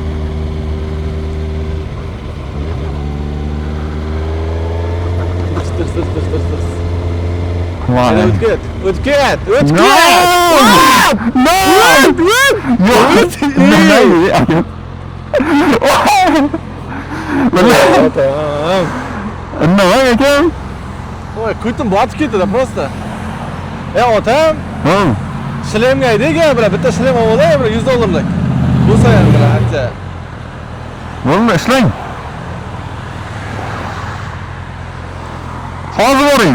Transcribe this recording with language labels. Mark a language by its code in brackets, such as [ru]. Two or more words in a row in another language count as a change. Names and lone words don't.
[uz] Vay. O'tib ket. O'tib ket. O'tib No! ket. No! Yok. Tamam. Nima ekan? Voy, ko'tim botib ketdi просто. Otam, Ha. shlemga aytgan, bitta shlem olay, $100lik. Bo'lsa ham ancha. Bo'ldi, ishlang. Hozir boring.